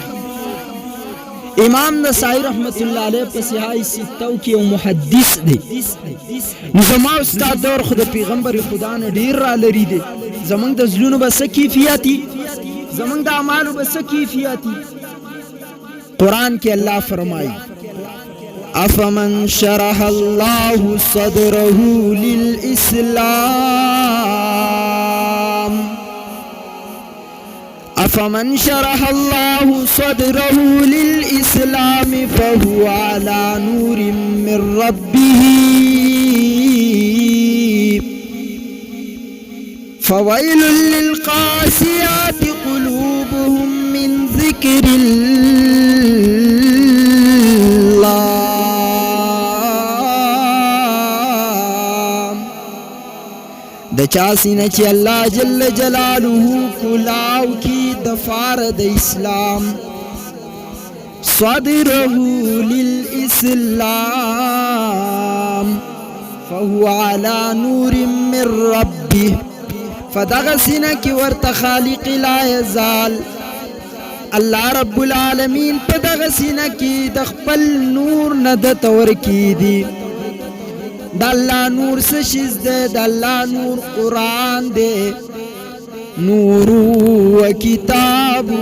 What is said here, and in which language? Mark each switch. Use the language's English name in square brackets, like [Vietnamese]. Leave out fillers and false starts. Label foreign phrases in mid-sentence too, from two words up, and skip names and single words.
[Pashto] امام نسائی رحمت الله علیه په صحاح ستو کې یو محدث دی. نو زما او ستا دور خو د پیغمبر خدا نه ډېر را لرې دی. زموږ د زړونو به څه کیفیت وي، زموږ د اعمالو به څه کیفیت وي. قرآن کې الله فرمایي [Arabic] افمن شرح الله صدره للإسلام افمن شرح الله صدره للإسلام فهو على نور من ربه فويل للقاسيات قلوبهم من ذكر الله [Pashto] د چا سینه چې الله [Arabic] جل جلاله [Pashto] کلاو کی دفار د اسلام صدره [Arabic] للإسلام فهو على نور من ربه [Pashto] فدغه سینه کې ورته خالق [Arabic] لا یزال الله رب العالمین [Pashto] په دغه سینه کې د خپل نور نه د تور کی دي د الله نور څه شیز ده د الله نور قرآن ده نور و کتاب